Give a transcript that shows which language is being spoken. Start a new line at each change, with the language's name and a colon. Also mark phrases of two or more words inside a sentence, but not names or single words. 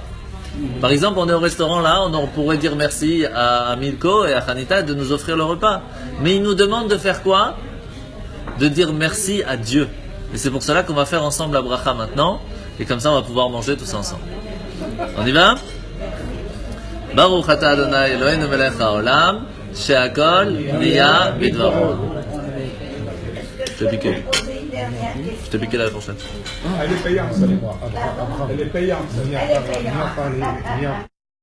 French: Par exemple, on est au restaurant là, on pourrait dire merci à Milko et à Hanita de nous offrir le repas. Mais ils nous demandent de faire quoi? De dire merci à Dieu. Et c'est pour cela qu'on va faire ensemble la bracha maintenant. Et comme ça, on va pouvoir manger tous ensemble. On y va?
Hebrew: ברוך אתה אדוני אלהינו מלך העולם שהכל נהיה בדברו.
French: Je t'ai piqué. Je t'ai piqué la prochaine. Elle est payante, elle est payante. Abraham,